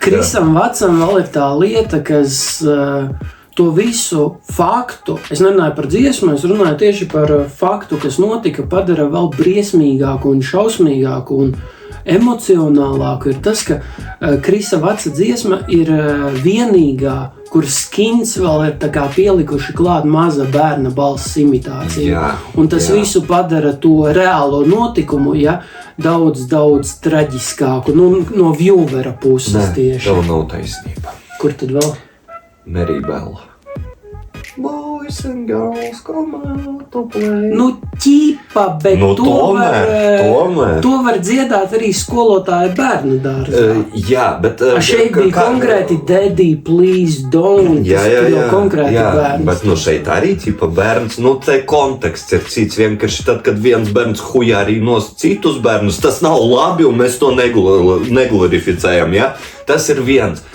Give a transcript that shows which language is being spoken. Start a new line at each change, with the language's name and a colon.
Latvian: Krisam Watsam vēl ir tā lieta, kas to visu faktu, es nerunāju par dziesmu, es runāju tieši par faktu, kas notika, padara vēl briesmīgāku un šausmīgāku un emocionālāku, ir tas, ka Krisa Wattsa dziesma ir vienīgā, kur Skins vēl ir tā kā pielikuši klāt maza bērna balss imitāciju. Un tas visu padara to reālo notikumu, daudz traģiskāku, no vjūvera puses tieši. Tev nav taisnība. Kur tad vēl? Mary Bell.
English: Boys and girls come out to play.
Latvian: Ķipa, bet tomēr. To var dziedāt arī skolotāja bērnu dārzā. Jā, bet... Šeit bija konkrēti
English: Daddy, please don't.
Latvian: Jā, bērns. Bet šeit arī ķipa bērns, te konteksts ir cits. Vienkārši tad, kad viens bērns hujā arī nos citus bērnus, tas nav labi un mēs to neglorificējam, Tas ir viens.